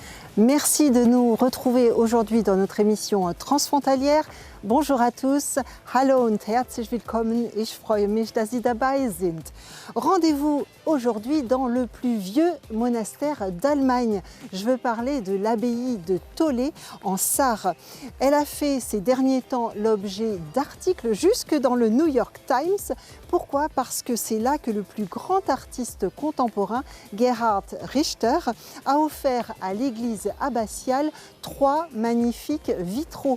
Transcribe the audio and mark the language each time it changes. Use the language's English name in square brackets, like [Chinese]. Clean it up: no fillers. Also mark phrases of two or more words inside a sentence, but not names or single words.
[French] Merci de nous retrouver aujourd'hui dans notre émission transfrontalière. Bonjour à tous, [German] hallo und herzlich willkommen, ich freue mich, dass Sie dabei sind. [French] Rendez-vous aujourd'hui dans le plus vieux monastère d'Allemagne. Je veux parler de l'abbaye de Tholey en Sarre. Elle a fait ces derniers temps l'objet d'articles jusque dans le New York Times. Pourquoi? Parce que c'est là que le plus grand artiste contemporain, Gerhard Richter, a offert à l'église abbatiale 3 magnifiques vitraux.